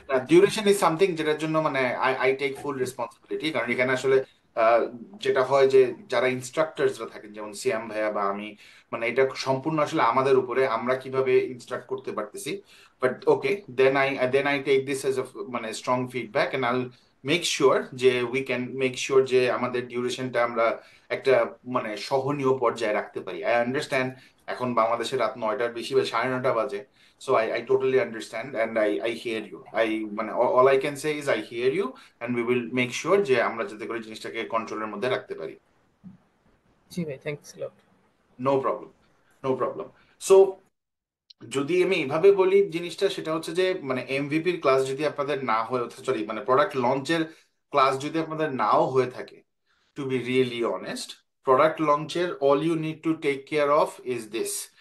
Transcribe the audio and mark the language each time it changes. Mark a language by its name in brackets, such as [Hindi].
[English] duration is something [Bangla] যেটার জন্য মানে [English] I I take full responsibility, [Bangla] কারণ এখানে আসলে আহ, যেটা হয় যে যারা ইনস্ট্রাক্টরসরা থাকেন যেমন সিয়াম ভাইয়া বা আমি, মানে এটা সম্পূর্ণ আসলে আমাদের উপরে আমরা কিভাবে ইনস্ট্রাক্ট করতে পারতেছি। [English] but okay, then I take this as মানে strong feedback, and I'll make sure যে we can make sure [Bangla] যে আমাদের ডিউরেশনটা আমরা একটা মানে সহনীয় পর্যায়ে রাখতে পারি। [English] I understand [Bangla] এখন বাংলাদেশে রাত 9টার বেশি বা 9:30 বাজে। [English] So I totally understand and I hear you. মানে all I can say is I hear you, and we will make sure [Bangla] যে আমরা যাতে করে জিনিসটাকে কন্ট্রোলের মধ্যে রাখতে পারি। জি ভাই, [English] Thanks lot. No problem, no problem. [Bangla] So যদি আমি এভাবে বলি জিনিসটা, সেটা হচ্ছে যে মানে এমভিপির ক্লাস যদি আপনাদের না হয়ে, সরি মানে প্রোডাক্ট লঞ্চের ক্লাস যদি আপনাদের নাও হয়ে থাকে, [English] to be really honest, [Bangla] product লঞ্চের [English] all you need to take care of is this,